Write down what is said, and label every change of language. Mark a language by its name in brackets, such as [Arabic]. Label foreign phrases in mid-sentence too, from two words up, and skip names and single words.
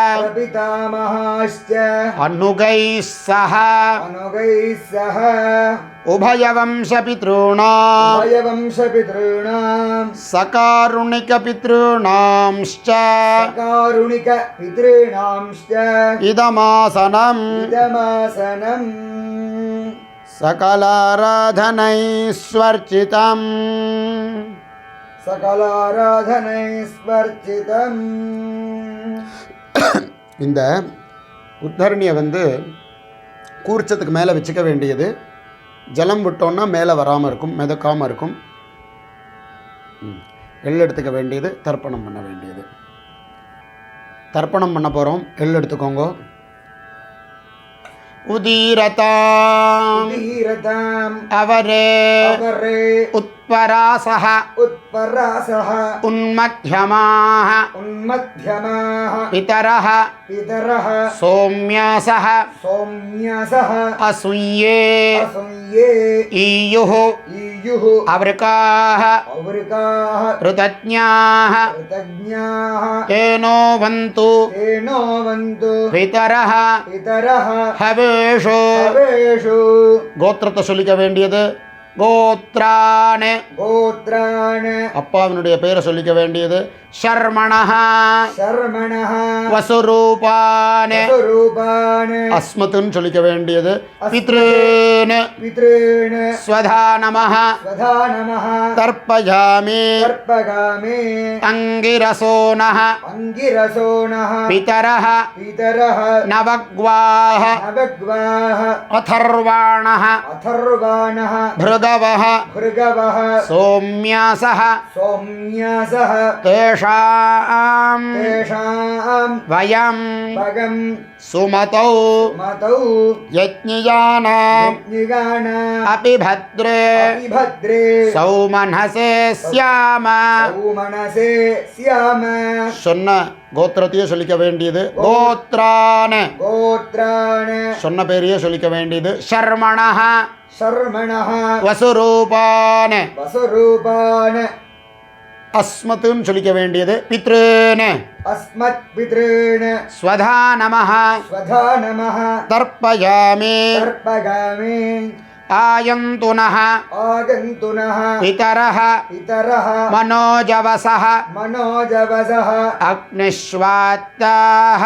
[Sanskrit] अनुगैः सह उभयवंशपितॄणां सकारुणिकपितॄणांश्च इदमासनम् सकलाराधनैस्वर्चितम् [Tamil] இந்த உத்தரணியை கூர்ச்சத்துக்கு மேலே வச்சுக்க வேண்டியது. ஜலம் விட்டோன்னா மேலே வராமல் இருக்கும், மிதக்காமல் இருக்கும். எள் எடுத்துக்க வேண்டியது, தர்ப்பணம் பண்ண வேண்டியது. தர்ப்பணம் பண்ண போகிறோம். எள் எடுத்துக்கோங்க. [Sanskrit] उदीरताम् अवरे उत्परासः उन्मध्यमाः पितरः सौम्यासः असूये ईयुः अवृकाः ऋतज्ञाः तेनो वन्तु पितरः हवेषु [Tamil] गोत्रத்தை சொல்லிக்க வேண்டியது. [Sanskrit] கோத்ரான். கோத்ரான். [Tamil] அப்பாவினுடைய பெயரை சொல்லிக்க வேண்டியது ஷர்மணஹ. [Sanskrit] சர்மணஹ. வசுரூபான். வசுரூபான். [Tamil] அஸ்மத்துன்னு சொல்லிக்க வேண்டியது பித்ருன். [Sanskrit] பித்ருன். स्वधा नमः. स्वधा नमः. தர்ப்பயாமி. தர்ப்பகாமி. அங்கிரசோனஹ. அங்கிரசோனஹ. பிதரஹ. பிதரஹ. நவக்வாஹ. நவக்வாஹ. அதர்வாணஹ. அதர்வாணஹ. भृगवः. भृगवः. सोम्यासः. सोम्यासः. तेषाम् तेषाम् वयं भगं सुमतौ मतौ यज्ञियानाम् यज्ञिगानाम् अपि भद्रे अभिभद्रे सौमनसे स्याम. सौमनसे स्याम. [Tamil] சொன்ன கோத்திரத்தையே சொல்லிக்க வேண்டியது கோத்ரான். [Sanskrit] गोत्रान्. [Tamil] சொன்ன பேரையே சொல்லிக்க வேண்டியது ஷர்மணஹ. [Sanskrit] शर्मणः. வசுரூபான். वसुरूपान्. [Tamil] அஸ்மத்துன்னு சொல்லிக்க வேண்டியது பித்ருன். [Sanskrit] अस्मत्पितॄन्. स्वधा नमः. स्वधा नमः. தர்ப்பயாமி. तर्पगामि. आयन्तुनः. आगन्तुनः. पितरः. पितरः. मनोजवसः. मनोजवसः. अग्निष्वात्ताः.